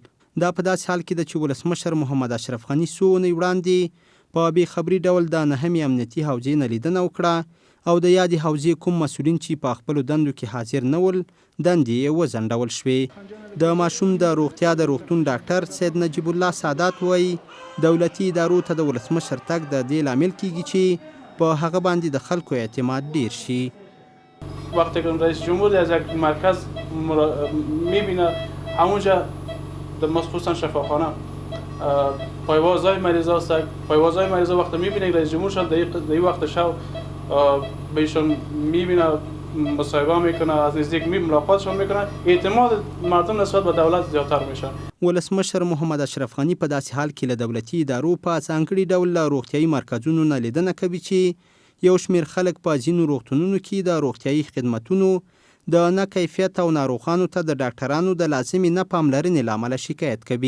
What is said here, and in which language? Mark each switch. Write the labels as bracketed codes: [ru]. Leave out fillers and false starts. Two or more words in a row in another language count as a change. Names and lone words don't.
[ps] دا په داسې حال کې ده چې ولسمشر محمد اشرف غني څو اونۍ وړاندې په بې خبري ډول د نهمې امنیتي حوزې نه لیدنه وکړه او د یادې حوزې کوم مسؤلین چې په خپلو دندو کې حاضر نه ول دندې یې وځنډول شوې. د ماشوم د روغتیا د روغتون ډاکټر سید نجیب الله سادات وایي دولتي ادارو ته د ولسمشر تګ د دې لامل کیږي چې په هغه باندې د خلکو اعتماد ډیر شي. [fa] وقتی که رئیس جمهور از یک مرکز میبینه همونجا خصوصا شفاخانه پایوازهای مریض هست، پایوازهای مریض وقتی میبینه رئیس جمهور شد در این وقت شب بهشون میبینه، مصاحبه میکنه، از نزدیک ملاقاتشون میکنه، اعتماد مردم نسبت به دولت زیاتر میشه. [ps] ولسمشر محمد اشرف غني په داسې حال کې له دولتي ادارو په ځانګړي ډول له روغتیایي مرکزونو نه لیدنه کوي چې یو شمېر خلک په ځینو روغتونونو کې د روغتیایي خدمتونو د نه کیفیت او ناروغانو ته د ډاکټرانو د لازمې نه پاملرنې له امله شکایت کوي.